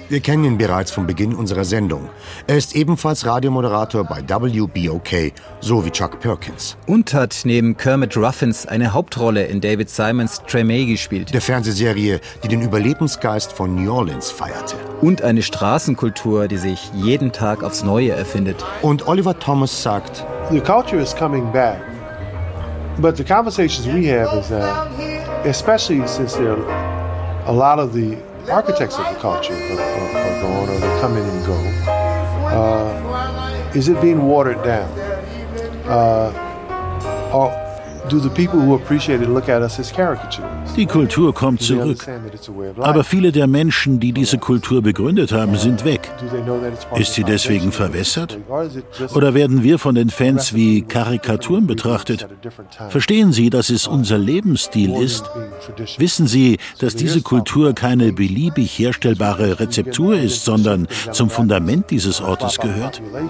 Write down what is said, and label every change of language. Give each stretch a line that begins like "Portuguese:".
German: Wir kennen ihn bereits vom Beginn unserer Sendung. Er ist ebenfalls Radiomoderator bei WBOK, so wie Chuck Perkins. Und hat neben Kermit Ruffins eine Hauptrolle in David Simons Tremé gespielt. Der Fernsehserie, die den Überlebensgeist von New Orleans feierte. Und eine Straßenkultur, die sich jeden Tag aufs Neue erfindet. Und Oliver Thomas sagt:
English: The culture is coming back. But the conversations we have is that, especially since there are a lot of the architects of the culture are gone or they're coming and go, is it being watered down? Or do the people who appreciate it look at us as caricatures?
German: Die Kultur kommt zurück. Aber viele der Menschen, die diese Kultur begründet haben, sind weg. Ist sie deswegen verwässert? Oder werden wir von den Fans wie Karikaturen betrachtet? Verstehen Sie, dass es unser Lebensstil ist? Wissen Sie, dass diese Kultur keine beliebig herstellbare Rezeptur ist, sondern zum Fundament dieses Ortes gehört?